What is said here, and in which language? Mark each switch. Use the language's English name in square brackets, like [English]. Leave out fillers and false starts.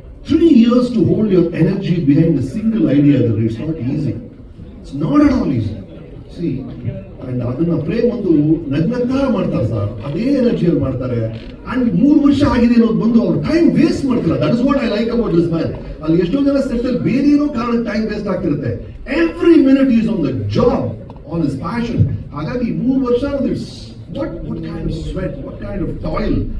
[English] 3 years to hold your energy behind a single idea. It's not easy. It's not at all easy. [Kannada] See, and ಅದನ್ನ ಪ್ರೇಮ್ ಒಂದು ನಗ್ನಗ್ತಾ ಮಾಡ್ತಾರೆ sir. ಅದೇ ಎನರ್ಜಿಯಲ್ಲಿ ಮಾಡ್ತಾರೆ. And 3 ವರ್ಷ ಆಗಿದೆ ಅನ್ನೋದು ಬಂದು ಅವ್ರು ಟೈಮ್ ವೇಸ್ಟ್ ಮಾಡ್ತಿಲ್ಲ. [English] That is what I like about this man. [Kannada] ಅಲ್ಲಿ ಎಷ್ಟೋ ಜನ ಸೆಟ್ ಅಲ್ಲಿ ಬೇರೆ ಏನೋ ಕಾರಣ ಟೈಮ್ ವೇಸ್ಟ್ ಆಗ್ತಿರುತ್ತೆ. [English] Every minute is on the job, on his passion. [Kannada] ಹಾಗಾಗಿ 3 ವರ್ಷ [English] what kind of sweat, what kind of toil.